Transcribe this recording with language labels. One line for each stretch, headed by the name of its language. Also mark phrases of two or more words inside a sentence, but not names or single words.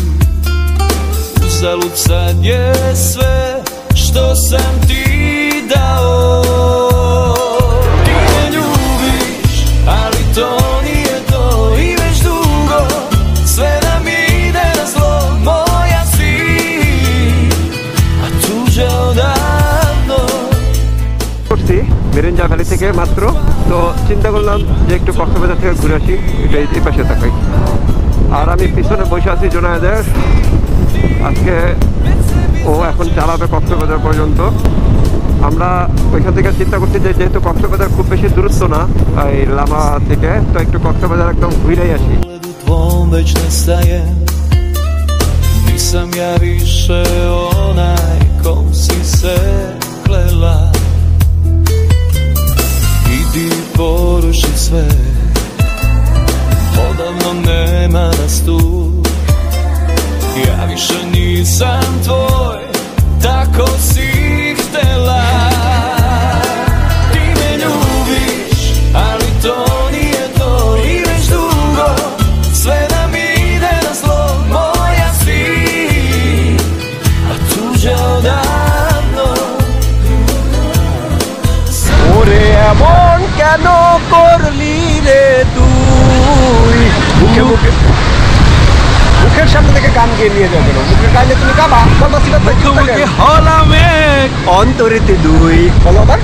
Serbian: Uzalud sad je sve što sam ti dao. Ti me ljubiš, ali to nije to i već dugo sve nam ide na zlo, moja si, a tuđa odavno.
Bangla: করছি মেরেঞ্জা ভ্যালি থেকে মাত্র, তো চিন্তা করলাম যে একটু কক্সবাজার থেকে ঘুরে আসি, এটা এই পাশে থাকাই। আর আমি পিছনে বসে আছি জোনায়েদের। আজকে ও এখন চালাবে কক্সবাজার পর্যন্ত। আমরা ওইখান থেকে চিন্তা করছি যে যেহেতু কক্সবাজার খুব বেশি দূরত্ব না এই লামা থেকে, তো একটু কক্সবাজার একদম ঘুরেই আসি।
Serbian: U tvom već nestajem, nisam ja više onaj kom si se klela. Idi poruši sve, odavno nema nas tu. Ja više nisam tvoj, tako si htela. Ti me ljubiš, ali to nije to i već dugo sve nam ide na zlo, moja si, a tuđa odavno.
Bangla: ওরে এমন কেন করলি রে তুই? মুখের সামনে থেকে গান গিয়ে নিয়ে যাবে, মুখের গাইলে তুমি গাবা। মুখে হলাম এক, অন্তরেতে দুই, বলো আবার।